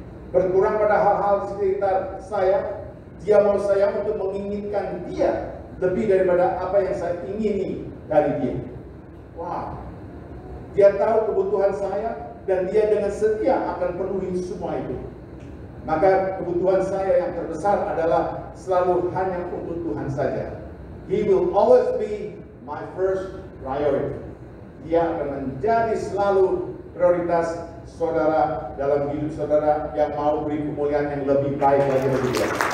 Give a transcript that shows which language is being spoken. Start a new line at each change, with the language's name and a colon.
Indonesian: Berkurang pada hal-hal di sekitar saya. Dia mau saya untuk menginginkan Dia lebih daripada apa yang saya ingini dari Dia. Wow. Dia tahu kebutuhan saya dan Dia dengan setia akan penuhi semua itu. Maka kebutuhan saya yang terbesar adalah selalu hanya untuk Tuhan saja.
English: He will always be my first priority.
Indonesian: Dia akan menjadi selalu prioritas saudara dalam hidup saudara yang mau beri kemuliaan yang lebih baik lagi bagi Dia.